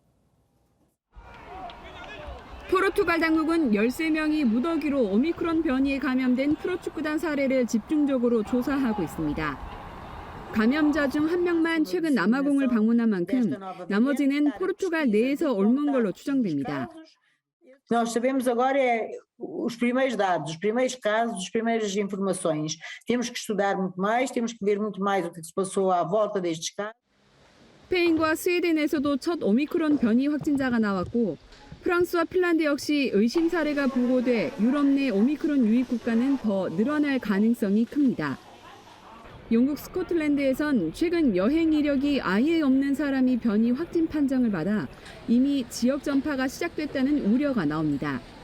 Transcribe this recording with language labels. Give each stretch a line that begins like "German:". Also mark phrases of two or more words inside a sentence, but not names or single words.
Korean: 포르투갈 당국은 13명이 무더기로 오미크론 변이에 감염된 프로축구단 사례를 집중적으로 조사하고 있습니다. 감염자 중 1명만 최근 남아공을 방문한 만큼 나머지는 포르투갈 내에서 옮은 걸로 추정됩니다.
Portuguese: Nós sabemos agora os primeiros dados, os primeiros casos, as primeiras informações. Temos que estudar muito mais, temos que ver muito mais o que se passou à volta destes casos.
Korean: 스페인과 스웨덴에서도 첫 오미크론 변이 확진자가 나왔고 프랑스와 핀란드 역시 의심 사례가 보고돼 유럽 내 오미크론 유입 국가는 더 늘어날 가능성이 큽니다. 영국 스코틀랜드에선 최근 여행 이력이 아예 없는 사람이 변이 확진 판정을 받아 이미 지역 전파가 시작됐다는 우려가 나옵니다.